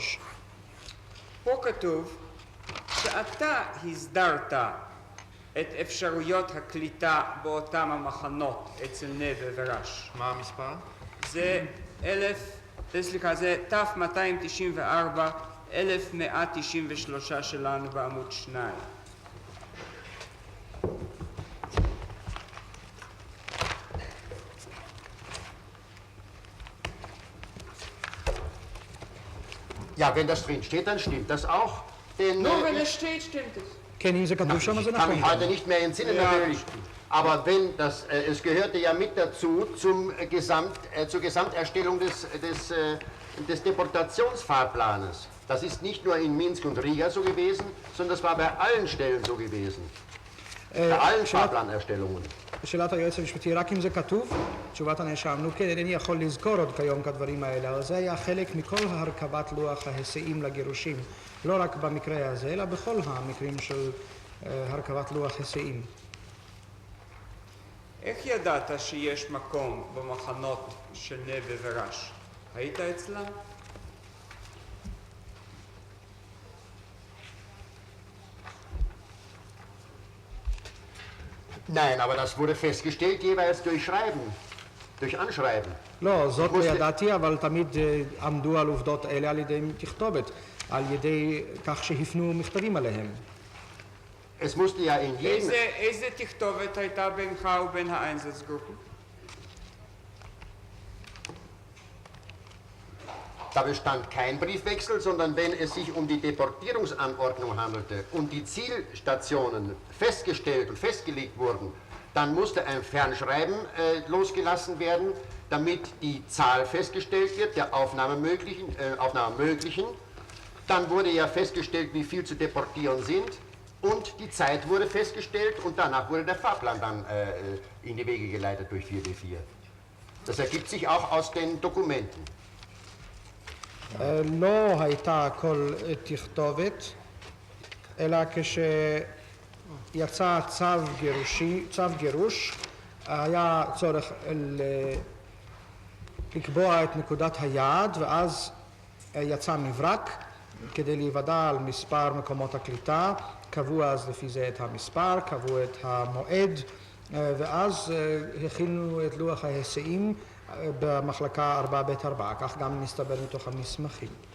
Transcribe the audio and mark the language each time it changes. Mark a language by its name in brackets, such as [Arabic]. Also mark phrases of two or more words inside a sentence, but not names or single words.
[Hebrew] פה כתוב שאתה הסדרת את אפשרויות הקליטה באותם המחנות אצל נבה ורש. מה המספר? זה ת-294, 1193 שלנו בעמוד 2. [German] Ja, wenn das drin steht, dann stimmt das auch. Denn, Nur wenn es steht, stimmt es. [Hebrew] כן, אם זה כתוב שם, אז זה [German] ich kann [Hebrew] נכון. [German] mich heute nicht mehr entsinnen, natürlich. Aber wenn das, es gehörte ja mit dazu zur Gesamterstellung des Deportationsfahrplanes. Das ist nicht nur in Minsk und Riga so gewesen, sondern das war bei allen Stellen so gewesen. Bei allen Fahrplanerstellungen. [Hebrew] שאלת היועץ המשפטי, רק אם זה כתוב, תשובת הנאשם, נו כן, אינני יכול לזכור עוד כיום כדברים האלה, אבל זה היה חלק מכל הרכבת לוח ההיסעים לגירושים, לא רק במקרה הזה, אלא בכל המקרים של הרכבת לוח היסעים. איך ידעת שיש מקום במחנות של נבה ורש? היית אצלם? [German] Nein, aber das wurde festgestellt jeweils durch Schreiben, durch Anschreiben. [Hebrew] לא, זאת לא ידעתי, אבל תמיד עמדו על עובדות אלה על ידי תכתובת, על ידי כך שהפנו מכתבים עליהם. [German] Es musste ja in jedem... [Hebrew] איזה תכתובת הייתה בינך ובין האיינזצגרופן? [German] Da bestand kein Briefwechsel, sondern wenn es sich um die Deportierungsanordnung handelte und die Zielstationen festgestellt und festgelegt wurden, dann musste ein Fernschreiben losgelassen werden, damit die Zahl festgestellt wird, der Aufnahme möglichen. Dann wurde ja festgestellt, wie viel zu deportieren sind und die Zeit wurde festgestellt und danach wurde der Fahrplan dann in die Wege geleitet durch 4D4. Das ergibt sich auch aus den Dokumenten. [Hebrew] לא הייתה כל תכתובת, אלא כשיצא צו גירוש, היה צורך לקבוע את נקודת היעד, ואז יצא מברק כדי להיוודע על מספר מקומות הקליטה, קבעו אז לפי זה את המספר, קבעו את המועד, ואז הכינו את לוח ההיסעים במחלקה 4ב4, כך גם נסתבר מתוך המסמכים.